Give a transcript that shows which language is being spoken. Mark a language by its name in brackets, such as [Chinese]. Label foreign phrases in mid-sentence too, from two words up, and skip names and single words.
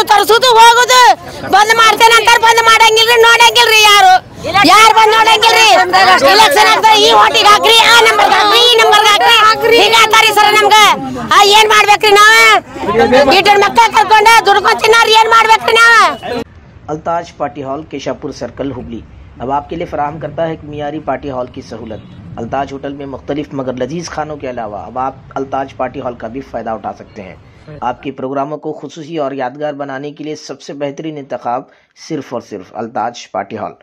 [Kannada] ಬಂದ್ ಮಾಡ್ತೇನೆ ಅಂತಾರ ಬಂದ್ ಮಾಡಂಗಿಲ್ರಿ ನೋಡಂಗಿಲ್ರಿ ಯಾರು ಬಂದ್ ನೋಡಂಗಿಲ್ರಿ ಎಲೆಕ್ಷನ್ ಆಗ್ತಾರೆ ಈ ಓಟಿಗೆ ಹಾಕ್ರಿ ಆ ನಂಬರ್ ಹಾಕ್ರಿ ಈ ನಂಬರ್ ಹಾಕ್ರಿ ಹೀಗಾತಾರಿ ಸರ್ ನಮ್ಗ ಏನ್ ಮಾಡ್ಬೇಕ್ರಿ ನಾವ್ ಇಟ್ಟ ಮಕ್ಕಳ ಕರ್ಕೊಂಡ ದುಡ್ಕೊಂಡ್ ತಿನ್ನಾರ ಏನ್ ಮಾಡ್ಬೇಕ್ರಿ ನಾವ್ [Urdu] التاج پارٹی ہال کیشاپور سرکل ہبلی اب آپ کے لیے فراہم کرتا ہے معیاری پارٹی ہال کی سہولت. التاج ہوٹل میں مختلف مگر لذیذ کھانوں کے علاوہ اب آپ التاج پارٹی ہال کا بھی فائدہ اٹھا سکتے ہیں. آپ کے پروگراموں کو خصوصی اور یادگار بنانے کے لیے سب سے بہترین انتخاب صرف اور صرف التاج پارٹی ہال.